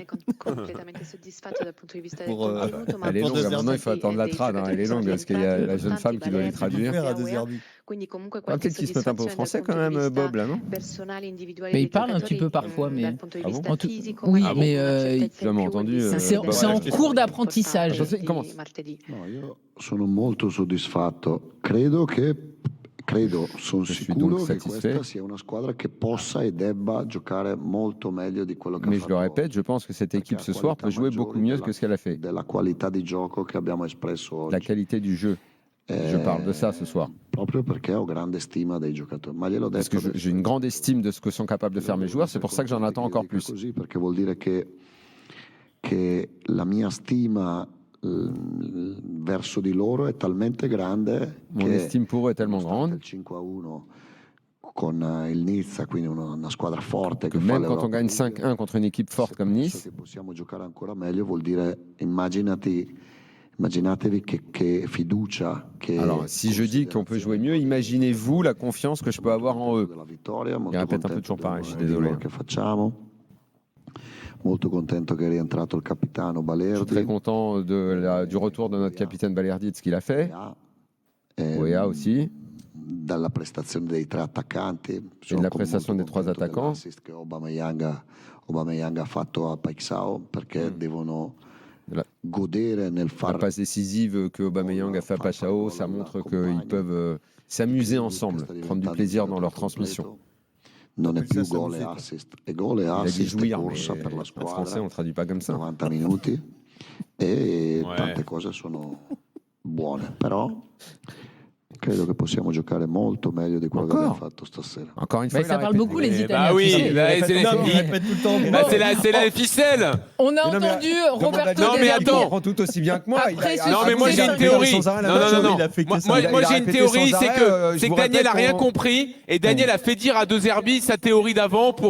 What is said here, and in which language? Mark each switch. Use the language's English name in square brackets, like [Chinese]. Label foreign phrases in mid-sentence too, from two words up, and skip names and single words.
[French] Elle est longue, maintenant il faut attendre la trad, elle est longue parce qu'il y a la jeune femme qui doit les traduire. Peut-être qu'il se met un peu au français quand même, Bob, là, non? Mais il parle un petit peu parfois, mais. Ah bon Oui, Ah bon mais Tu l'as entendu. c'est en cours d'apprentissage. Il commence. [Italian] No, io sono molto soddisfatto. Credo che Sono [French] Je suis [Italian] sicuro [French] donc [Italian] che [French] satisfait. [Italian] questa sia una squadra che possa e debba giocare molto meglio di quello che [French] Mais [Italian] ha [French] je le [Italian] fatto [French] répète, je pense que cette équipe ce soir peut jouer beaucoup mieux que ce qu'elle a fait. [Italian] della qualità di gioco che abbiamo espresso oggi. [French] La qualité du jeu. Je parle de ça ce soir. [Italian] Proprio perché ho grande stima dei giocatori. Ma gliel'ho [French] Parce [Italian] detto [French] que j'ai une grande estime de ce que sont capables de faire mes joueurs, c'est pour ça que j'en attends encore plus. [Italian] così, perché vuol dire che la mia stima verso di loro è talmente grande [French] Mon [Italian] che [French] estime pour eux est tellement grande [Italian] il 5-1 con il Nizza, quindi una squadra forte [French] que [Italian] che fa [French] même quand on [Italian] l'Europa [French] gagne [Italian] League, [French] 5-1 contre une équipe forte comme Nice, [Italian] che possiamo giocare ancora meglio, vuol dire immaginatevi che fiducia che [French] alors si je dis qu'on peut jouer mieux, imaginez-vous la confiance que je peux avoir en eux. [Italian] della vittoria, [French] Il [Italian] molto [French] répète un peu [Italian] contento [French] toujours pareil, je suis [Italian] del [French] désolé. [Italian] lavoro che facciamo, molto contento che è rientrato il capitano [French] Je suis Balerdi. très content du retour de notre capitaine Balerdi, de ce qu'il a fait. Ouéa aussi. [Italian] Dalla prestazione dei tre attaccanti. [French] Et de la prestation des trois attaquants. [Italian] L'assist che Aubameyang ha fatto a Paixão, perché devono godere nel [French] La [Italian] far [French] passe décisive que Aubameyang a fait à Paixão, ça montre qu'ils peuvent s'amuser ensemble, prendre du plaisir dans leur transmission. [Italian] non è più gol e assist, è gol e [French] Il a dit [Italian] assist e [French] jouir, [Italian] corsa [French] mais [Italian] per la [French] en [Italian] squadra. [French] français on ne traduit pas comme ça. [Italian] 90 minuti e [French] Ouais. [Italian] tante cose sono buone, però credo che possiamo giocare molto meglio di quello che abbiamo fatto stasera. [French] Encore une fois, Mais il ça a parle répété. beaucoup les Eh Italiens. bah oui, tu sais. bah, c'est les- Non, mais il répète tout le temps. Bah, c'est la ficelle. On a Mais non, mais entendu demande à Roberto Diego, Non, mais Del il attends. comprend tout aussi bien que moi. Après, Il a- Non, mais moi c'est j'ai ça, une théorie. sans arrêt la Non, même non, chose, non, il a fait que Moi, ça. moi, Il a moi, j'ai une répété théorie, sans c'est arrêt, que, je c'est vous que Daniel a répète rien qu'on- compris et Daniel a fait dire à De Zerbi sa théorie d'avant pour